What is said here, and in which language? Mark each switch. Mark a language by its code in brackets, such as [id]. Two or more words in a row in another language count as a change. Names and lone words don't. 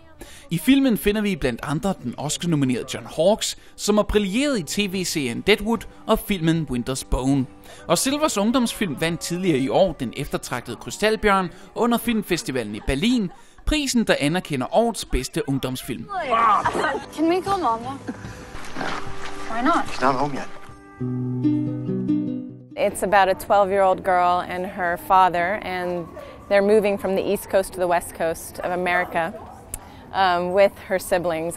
[da] I filmen finder vi blandt andre den Oscar-nominerede John Hawkes, som har brilleret i tv-serien Deadwood og filmen Winter's Bone. Og Silvers ungdomsfilm vandt tidligere i år den eftertragtede Krystalbjørn under filmfestivalen i Berlin, prisen, der anerkender årets bedste ungdomsfilm. [en] Can we go, Mama? Why not? She's not home yet. It's about a 12-year-old girl and her father, and they're moving from the East Coast to the West Coast of America with her siblings.